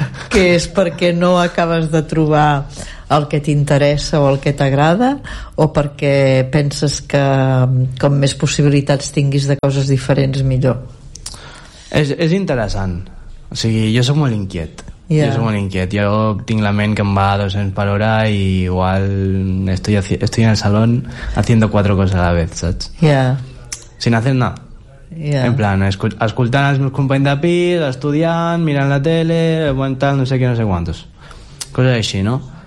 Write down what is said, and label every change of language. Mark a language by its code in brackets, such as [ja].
[ca] Que és perquè no acabes de trobar el que t'interessa o el que t'agrada, o perquè penses que com més possibilitats tinguis de coses diferents, millor? És interessant. O sigui, jo soc molt inquiet. [en] Yeah. [ca] Jo soc molt inquiet. Jo tinc la ment que em va a 200 per hora i igual [es] estoy en el salón haciendo cuatro cosas a la vez, [ca] saps? [en] Yeah. [es] Sin hacer nada. [en] Yeah. [ca] En plan, escoltant els meus companys de pis, estudiant, mirant la tele, aguantant no sé què, no sé quantos. Coses així, no?